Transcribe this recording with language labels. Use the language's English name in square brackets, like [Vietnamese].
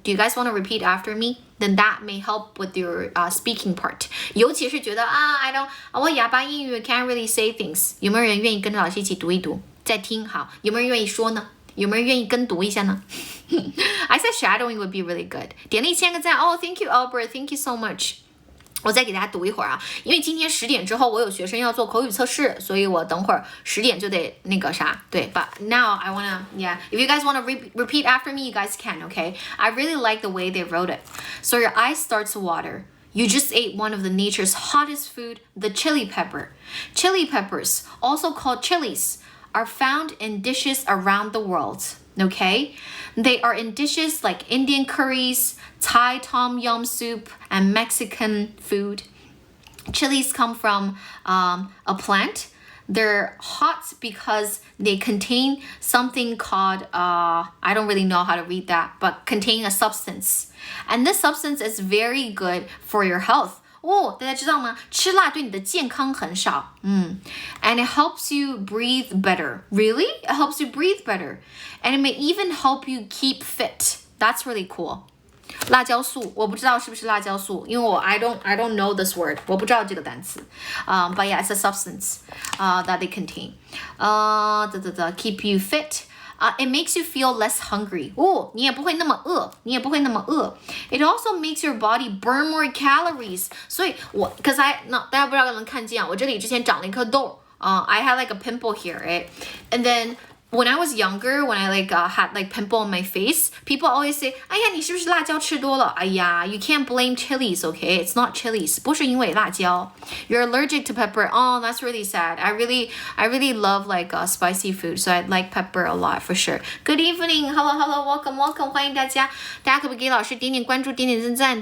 [English] Do you guys want to repeat after me? Then that may help with your speaking part. [Chinese] 尤其是觉得我哑巴英语 [English] can't really say things. [Chinese] 有没有人愿意跟着老师一起读一读？再听好，有没有人愿意说呢？有没有人愿意跟读一下呢？ [English] I said shadowing would be really good. [Chinese] 点了1000个赞哦 [English] ，Thank you Albert, Thank you so much. [Chinese] 我再给大家读一会儿啊，因为今天10点之后我有学生要做口语测试，所以我等会儿10点就得那个啥，对。 [English] But now I wanna, yeah. If you guys wanna repeat after me, you guys can, okay? I really like the way they wrote it. So your eyes start to water. You just ate one of the nature's hottest food, the chili pepper. Chili peppers, also called chilies, are found in dishes around the world, okay? They are in dishes like Indian curries, Thai tom yum soup, and Mexican food. Chilies come from a plant. They're hot because they contain something called, I don't really know how to read that, but contain a substance. And this substance is very good for your health. [Chinese] 哦，大家知道吗？吃辣对你的健康很少。 [English] And it helps you breathe better. Really? It helps you breathe better. And it may even help you keep fit. That's really cool. [Chinese] 辣椒素，我不知道是不是辣椒素，因为我 [English] I don't know this word. [Chinese] 我不知道这个单词。 [English] But yeah, it's a substance that they contain. Keep you fit. It makes you feel less hungry. [Chinese] 哦，你也不会那么饿，你也不会那么饿。 [English] It also makes your body burn more calories. [Chinese] 所以大家不知道能看见啊，我这里之前长了一颗痘。 [English] I had like a pimple here, right? And then when I was younger, when I had like pimple on my face, people always say, [Chinese] 哎呀，你是不是辣椒吃多了？哎呀 [English] you can't blame chilies, okay? It's not chilies. [Chinese] 不是因为辣椒。 [English] You're allergic to pepper. Oh, that's really sad. I really love like spicy food, so I like pepper a lot for sure. Good evening. Hello, welcome. [Chinese] 欢迎大家。大家可不可以给老师点点关注，点点赞？